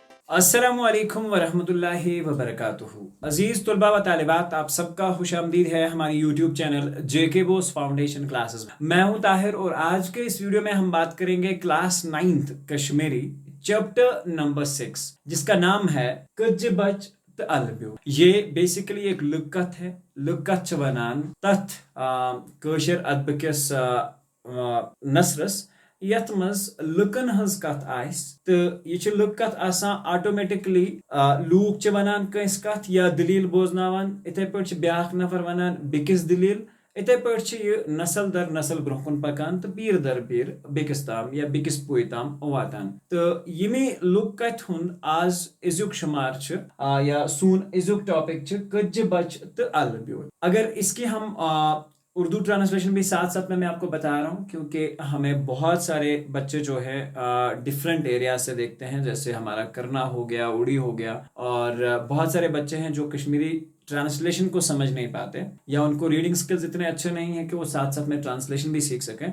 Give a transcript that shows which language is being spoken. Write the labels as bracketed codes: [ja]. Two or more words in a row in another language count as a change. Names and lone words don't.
[ar] السلام عليكم ورحمة الله وبركاته. [ur] عزیز طلبہ و طالبات، آپ سب کا خوش آمدید ہے ہماری یوٹیوب چینل جے کے بوس فاؤنڈیشن کلاسز میں. میں ہوں طاہر اور آج کے اس ویڈیو میں ہم بات کریں گے کلاس 9th کشمیری [en] chapter number 6 [ur] جس کا نام ہے کز بچ ت البیو. یہ بیسکلی ایک لکت ہے. [ks] लुकत च वनान तथ कशर अदब नसरस यथ मज लुकन हज कथ आइस तो ये लुक कथ आसान ऑटोमेटिकली लूक च वनान कंस कथ या दलील बोजनावान इथे पे ब्याख नफर वनान बिकिस दलील इथे पे ये नस्ल दर नस्ल ब्रोह पकान तो पीर दर पीर बिकिस ताम या बिकिस पुय ताम वातान। तो यमी लुक कथ हुन आज इजुक शुमार या सून इजुक टॉपिक कज बच तो अलब्यो। [ur] اگر اس کی ہم اردو ٹرانسلیشن بھی ساتھ ساتھ میں میں آپ کو بتا رہا ہوں کیونکہ ہمیں بہت سارے بچے جو ہے [en] different area [ur] سے دیکھتے ہیں، جیسے ہمارا کرناہ ہو گیا، اوڑی ہو گیا، اور بہت سارے بچے ہیں جو کشمیری ٹرانسلیشن کو سمجھ نہیں پاتے یا ان کو [en] reading skills [ur] اتنے اچھے نہیں ہے کہ وہ ساتھ ساتھ میں ٹرانسلیشن بھی سیکھ سکیں.